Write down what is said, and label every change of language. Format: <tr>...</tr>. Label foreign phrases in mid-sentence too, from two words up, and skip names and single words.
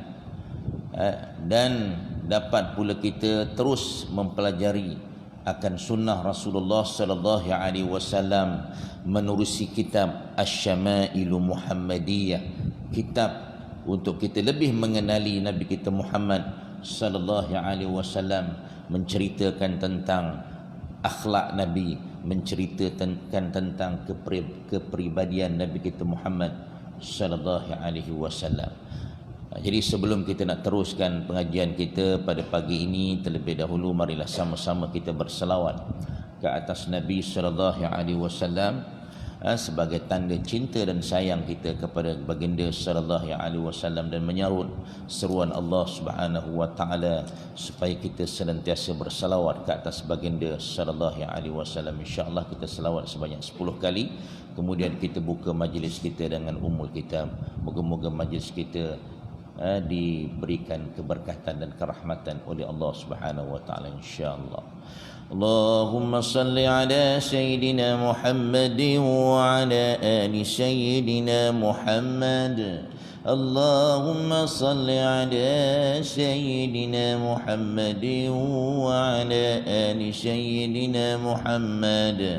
<ms>dan dapat pula kita terus mempelajari akan sunnah Rasulullah</ms> <ar>صلى الله عليه وسلم</ar> <ms>menerusi kitab Asy-Syamā'ilu Muhammadiyah, kitab untuk kita lebih mengenali Nabi kita Muhammad</ms> <ar>صلى الله عليه وسلم,</ar> <ms>menceritakan tentang akhlak Nabi, menceritakan tentang kepribadian Nabi kita Muhammad</ms> <ar>صلى الله عليه وسلم.</ar> <ms>Jadi sebelum kita nak teruskan pengajian kita pada pagi ini, terlebih dahulu marilah sama-sama kita berselawat ke atas Nabi</ms> <ar>صلى الله عليه وسلم</ar> <ms>sebagai tanda cinta dan sayang kita kepada baginda</ms> <ar>صلى الله عليه وسلم,</ar> <ms>dan menyarut seruan</ms> <ar>الله سبحانه وتعالى</ar> <ms>supaya kita senantiasa bersalawat ke atas baginda</ms> <ar>صلى الله عليه وسلم.</ar> <ms>Insya-Allah kita selawat sebanyak 10 kali, kemudian kita buka majlis kita dengan</ms> <ar>أم الكتاب.</ar> <ms>Moga-moga majlis kita diberikan keberkatan dan kerahmatan oleh</ms> <ar>الله سبحانه وتعالى</ar> <ms>insyaallah.</ms> <ar>اللهم صل على سيدنا محمد وعلى آل سيدنا محمد wa ala ali sayyidina Muhammad. اللهم صل على سيدنا محمد وعلى آل سيدنا محمد wa ala ali sayyidina Muhammad.</ar>